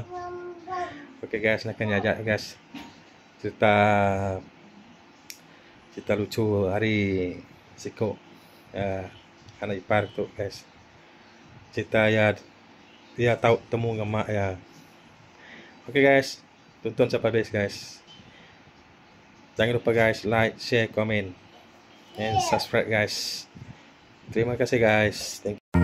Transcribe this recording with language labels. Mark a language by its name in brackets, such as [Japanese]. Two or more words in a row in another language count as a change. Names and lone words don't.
[Malay] Okey guys, nak ajak guys cerita lucu hari sikok anak ipar tu guys. Cerita ya dia tahu temu dengan mak ya. Okey guys, tonton sampai habis guys. Jangan lupa guys like, share, komen, and subscribe guys. Terima kasih guys. [English] Thank you.